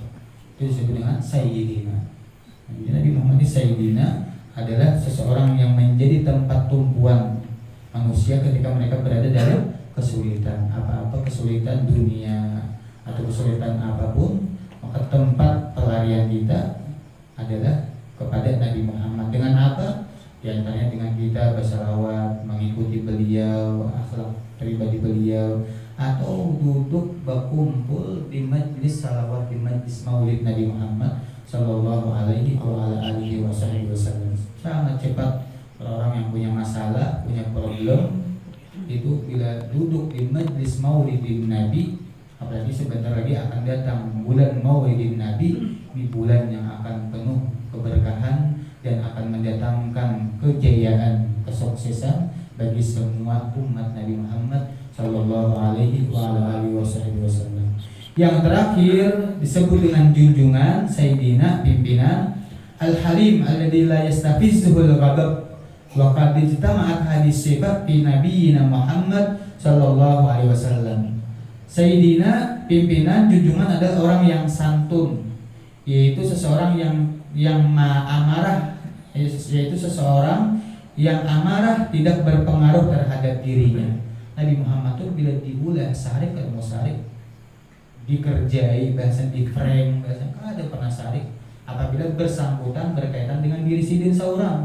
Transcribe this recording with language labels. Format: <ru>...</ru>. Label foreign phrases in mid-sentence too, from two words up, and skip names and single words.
<id>Itu disebut dengan sayyidina. Jadi Nabi Muhammad sayyidina adalah seseorang yang menjadi tempat tumpuan manusia ketika mereka berada dalam kesulitan, apa-apa kesulitan dunia atau kesulitan apapun, maka tempat pelarian kita adalah kepada Nabi Muhammad. Dengan apa? Di antaranya dengan kita bersalawat, mengikuti beliau, akhlak pribadi beliau, atau duduk berkumpul di majlis salawat, di majlis maulid Nabi Muhammad</id> <ar>صلى الله عليه وسلم.</ar> <id>Sangat cepat orang yang punya masalah, punya problem, itu bila duduk di majlis maulidin Nabi, apalagi sebentar lagi akan datang bulan maulidin Nabi, di bulan yang akan penuh keberkahan dan akan mendatangkan kejayaan, kesuksesan bagi semua umat Nabi Muhammad</id> <ar>صلى الله عليه وسلم.</ar> <id>Yang terakhir disebut dengan junjungan, sayyidina, pimpinan,</id> <ar>الحليم الذي لا يستفزه الغضب. وقد اجتمعت هذه الصفات في نبينا محمد صلى الله عليه وسلم.</ar> <id>Sayyidina, pimpinan, junjungan adalah orang yang santun, yaitu seseorang yang amarah, yaitu seseorang yang amarah tidak berpengaruh terhadap dirinya. Nabi Muhammad itu bila diulah sarik atau musarik, dikerjai, bahasa di frame, bahasa ada pernah sarik apabila bersangkutan berkaitan dengan diri sendiri seorang.</id>